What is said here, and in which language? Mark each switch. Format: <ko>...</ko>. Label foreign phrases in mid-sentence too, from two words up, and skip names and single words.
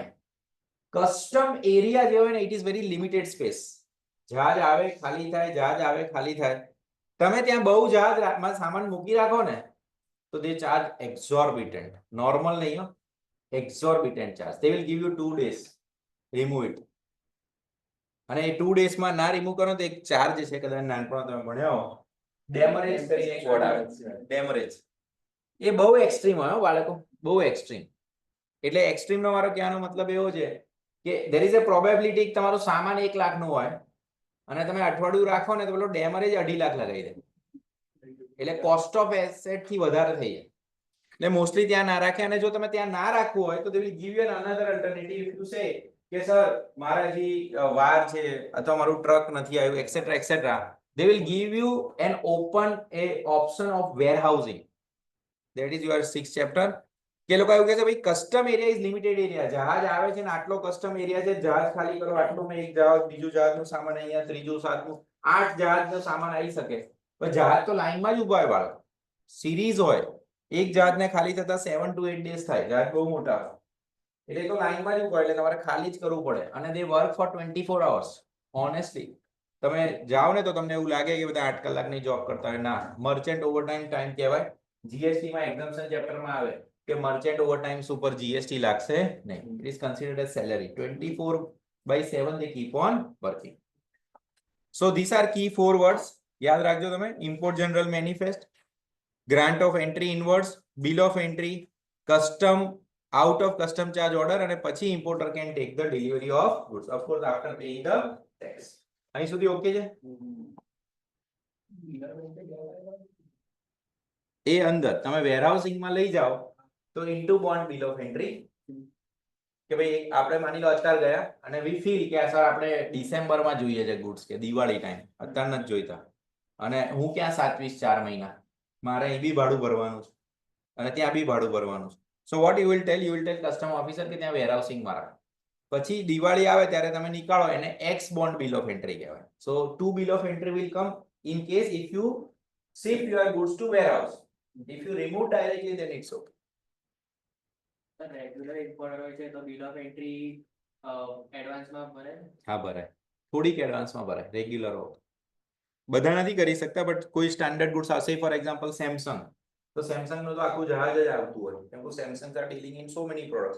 <en>custom area</en> <gu>જે હોય ને,</gu> <en>it is very limited space.</en> <gu>જહાજ આવે ખાલી થાય, જહાજ આવે ખાલી થાય. તમે ત્યાં બહુ જહાજમાં સામાન મૂકી રાખો ને તો</gu> <en>they charge exorbitant,</en> <gu>નોર્મલ નહીં હો,</gu> <en>exorbitant charge. they will give you 2 days remove it.</en> <gu>અને એ 2 days માં ના રિમૂવ કરો તો એક ચાર્જ છે, કદાચ નાનપણ તમે ભણ્યા હો, ડેમરેજ કરીને એક વર્ડ આવે, ડેમરેજ. એ બહુ એક્સ્ટ્રીમ હોય બાળકો, બહુ એક્સ્ટ્રીમ. એટલે એક્સ્ટ્રીમ નો મારો કહેવાનો મતલબ એવો છે કે</gu> <en>there is a probability</en> <gu>કે તમારો સામાન 1 લાખ નો હોય અને તમે અઠવાડિયું રાખો ને તો પેલો ડેમરેજ 2.5 લાખ લગાવી દે, એટલે</gu> <en>cost of asset</en> <gu>થી વધારે થઈ જાય. એટલે મોસ્ટલી ત્યાં ના રાખે. અને જો તમે ત્યાં ના રાખવું હોય તો</gu> <en>they will give you another alternative. If you say</en> <gu>કે સર મારા જે વાર છે અથવા મારું ટ્રક નથી આવ્યું</gu> <en>etcetera etcetera, they will give you an option of warehousing. That is your 6th chapter.</en> <gu>કે લોકો એવું કહે છે ભાઈ</gu> <en>custom area is limited area.</en> <gu>જહાજ આવે છે ને આટલો</gu> <en>custom area</en> <gu>છે, જહાજ ખાલી કરો આટલું, મેં એક જહાજ, બીજું જહાજનું સામાન અહીંયા, ત્રીજું, સાતમું, 8 જહાજનો સામાન આવી શકે. પણ જહાજ તો લાઈનમાં જ ઉભા હોય બાળક, સિરીઝ હોય. એક જહાજને ખાલી થતા 7 to 8 days થાય, જહાજ બહુ મોટા હોય એટલે તો લાઈનમાં જ ઉભા, એટલે તમારે ખાલી જ કરવું પડે.</gu> <en>અને they work for 24 hours.</en> <gu>ઓનેસ્ટલી તમે જાઓ ને તો તમને એવું લાગે કે બધા 8 કલાકની જોબ કરતા હોય. ના,</gu> <en>merchant overtime time</en> <gu>કહેવાય. જીએસટી માં એક્ઝામ્પશન ચેપ્ટરમાં આવે કે</gu> <en>merchant overtime</en> <gu>ઉપર જીએસટી લાગશે નહીં.</gu> <en>it is considered as salary. 24/7 they keep on working. So these are key 4 words.</en> <gu>યાદ રાખજો તમે.</gu> <en>import general manifest, grant of entry inwards, bill of entry, custom, out of custom charge order,</en> <gu>અને પછી</gu> <en>importer can take the delivery of goods, of course after paying the tax.</en> <gu>અહીં સુધી ઓકે છે? એ અંદર તમે વેરહાઉસિંગ માં લઈ જાઓ તો</gu> <en>into bond bill of entry,</en> <gu>કે ભાઈ આપણે માની લો અત્યારે ગયા અને</gu> <en>we feel</en> <gu>કે સર આપણે ડિસેમ્બર માં જોઈએ છે ગુડ્સ, કે દિવાળી ટાઈમ, અત્યારે નથી જોઈતા, અને હું ક્યાં 27-4 મહિના, મારે અહીં બી ભાડું ભરવાનું છે અને ત્યાં બી ભાડું ભરવાનું છે.</gu> <en>So what you will tell custom officer</en> <gu>કે ત્યાં વેરહાઉસિંગ માં રાખ. પછી દિવાળી આવે ત્યારે તમે નીકાળો, એને</gu> <en>ex bond bill of entry</en> <gu>કહેવાય.</gu> <en>So 2 bill of entry will come in case if you ship your goods to warehouse. If you remove directly then it's okay. regular importer</en> <gu>હોય છે તો</gu> <en>bill of entry</en> <gu>એડવાન્સમાં ભરે? હા ભરાય, થોડીક એડવાન્સમાં ભરાય. રેગ્યુલર હો બધા નથી કરી શકતા, બટ કોઈ</gu> <en>standard goods</en> <gu>આવશે,</gu> <en>for example</en> <gu>સેમસંગ, તો સેમસંગ નું તો આખું જહાજ જ આવતું હોય, કેમ કે સેમસંગ</gu> <en>are dealing in so many products.</en>